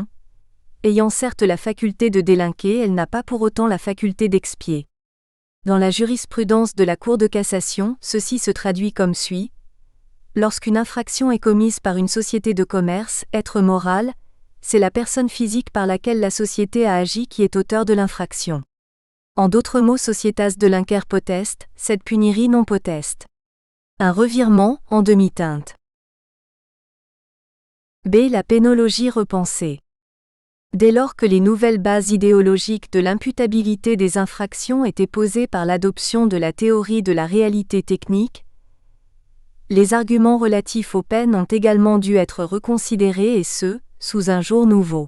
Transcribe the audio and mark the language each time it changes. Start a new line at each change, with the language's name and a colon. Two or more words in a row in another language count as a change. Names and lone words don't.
French: Ayant certes la faculté de délinquer, elle n'a pas pour autant la faculté d'expier. Dans la jurisprudence de la Cour de cassation, ceci se traduit comme suit. Lorsqu'une infraction est commise par une société de commerce, être moral, c'est la personne physique par laquelle la société a agi qui est auteur de l'infraction. En d'autres mots,
Latin: societas delinquere potest, sed puniri non potest.
French: Un revirement, en demi-teinte. B. La pénologie repensée. Dès lors que les nouvelles bases idéologiques de l'imputabilité des infractions étaient posées par l'adoption de la théorie de la réalité technique, les arguments relatifs aux peines ont également dû être reconsidérés et ce, sous un jour nouveau.